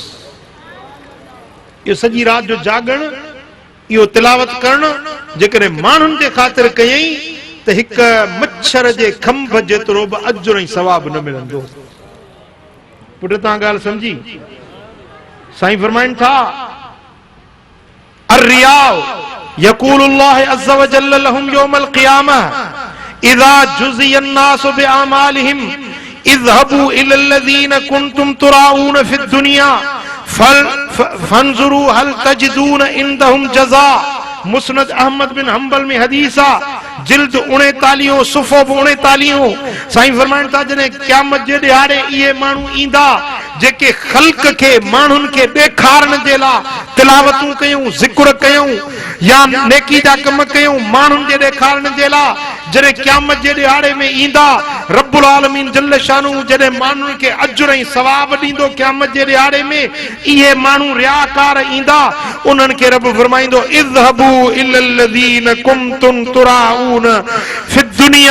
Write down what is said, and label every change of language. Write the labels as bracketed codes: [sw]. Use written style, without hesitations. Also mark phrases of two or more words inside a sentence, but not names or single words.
[sd] इहो सॼी राति जो जागण, इहो तिलावत करणु जेकॾहिं माण्हुनि जे ख़ातिर कयई त हिक मच्छर जे खंभ जेतिरो बि अजुर ऐं सवाब न मिलंदो। पुट तव्हां ॻाल्हि समझी? साईं फरमाइनि था, [ar] الرياء يقول الله عز وجل لهم يوم القيامة إذا جزي الناس بأعمالهم اذهبوا إلى الذين كنتم تراءون في الدنيا فانظروا هل تجدون عندهم جزاء. [sd] मुस्नद अहमद बिन हंबल में हदीस आ, जिल्द 39 सुफ़ो 39। साईं फरमाइनि था, जॾहिं क़यामत जे ॾियारे इहे माण्हू ईंदा जेके ख़ल्क़ खे, माण्हुनि खे ॾेखारण जे लाइ तिलावतूं कयूं, ज़िक्र कयूं या नेकी जा कम कयूं, माण्हुनि जे ॾेखारण जे लाइ, जॾहिं क़यामत जे ॾियारे में ईंदा, [ar] رب العالمين جل شانه [sd] जॾहिं माण्हुनि खे अजुर ऐं सवाब ॾींदो क़यामत जे ॾियारे में, इहे माण्हू रियाकार ईंदा, उन्हनि खे रब फरमाईंदो [ar] اذهبوا إلى الذين كنتم تراءون في الدنيا.